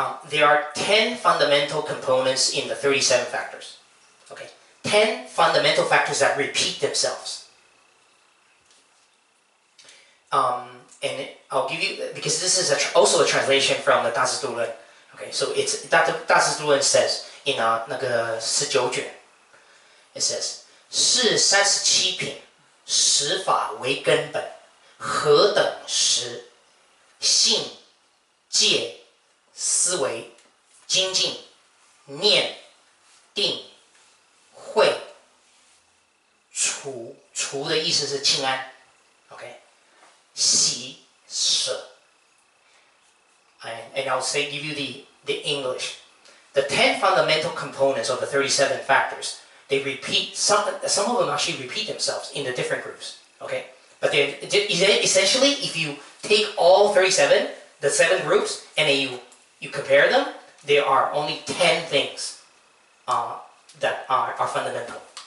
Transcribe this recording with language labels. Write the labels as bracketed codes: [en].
[en] There are 10 fundamental components in the 37 factors. Okay. 10 fundamental factors that repeat themselves. And I'll give you, because this is also a translation from the 大智度论. Okay, so it's [zh] 大智度论 [en] says in [zh] 那个19卷, [en] it says [zh] 是37品，十法为根本，何等十？性、戒、思维、精进、念、定、慧、除。除的意思是清安 ，OK， 喜、舍。 [en] And I'll give you the English. The 10 fundamental components of the 37 factors, they repeat, some of them actually repeat themselves in the different groups, okay? But then, essentially, if you take all 37, the 7 groups, and then you compare them, there are only 10 things that are fundamental.